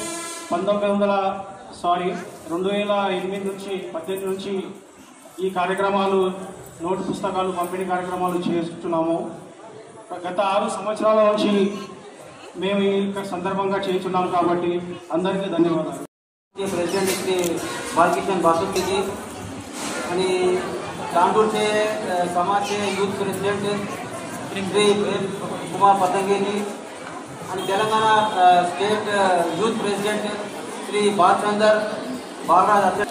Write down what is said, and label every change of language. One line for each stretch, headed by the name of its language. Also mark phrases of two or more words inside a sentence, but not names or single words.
Telugu: 2008 నుంచి 18 నుంచి ఈ కార్యక్రమాలు నోటు పుస్తకాలు పంపిణీ కార్యక్రమాలు చేస్తున్నాము. గత 6 సంవత్సరాల నుంచి మేము ఈ సందర్భంగా చేస్తున్నాము కాబట్టి అందరికీ ధన్యవాదాలు.
Marathi: प्रेसिडेंट श्री बालकिशन बासुके जी आणि तांडूरचे समाजचे
English: youth president
Marathi: श्री कुमार पतंगे जी आणि तेलंगणा
English: state youth president
Marathi: श्री बालचंदर बालराज अध्यक्ष.